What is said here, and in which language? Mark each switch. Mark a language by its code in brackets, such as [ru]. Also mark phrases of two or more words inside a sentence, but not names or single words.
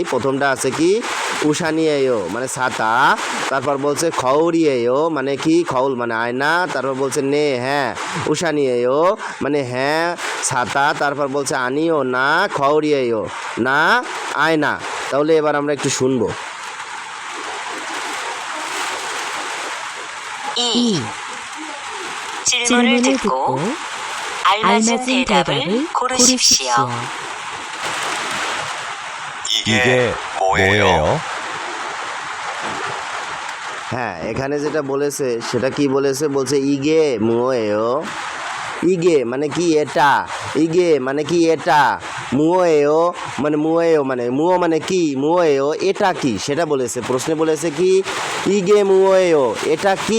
[bn] প্রথমটা আছে কি? উশানিয়েও মানে ছাতা। তারপর বলছে খউরিয়েও মানে কি? খউল মানে আয়না। তারপর বলছে নে হ্যাঁ উশানিয়েও মানে হ্যাঁ ছাতা। তারপর বলছে আনিও না খউরিয়েও না আয়না। তাহলে এবার আমরা একটু শুনবো। [ko] 2. 질문을 듣고 알맞은 대답을 고르십시오. 이게 뭐예요? [bn] হ্যাঁ, এখানে যেটা বলেছে সেটা কি বলেছে? বলছে [ko] 이게 뭐예요. [bn] ইগে মানে কি? এটা। ইগে মানে কি? এটা। মুয়েও মানে মুয়েও মানে মুও মানে কি? মুয়েও এটা কি সেটা বলেছে। প্রশ্নে বলেছে কি? [ko] 이게 뭐예요 [bn] এটা কি?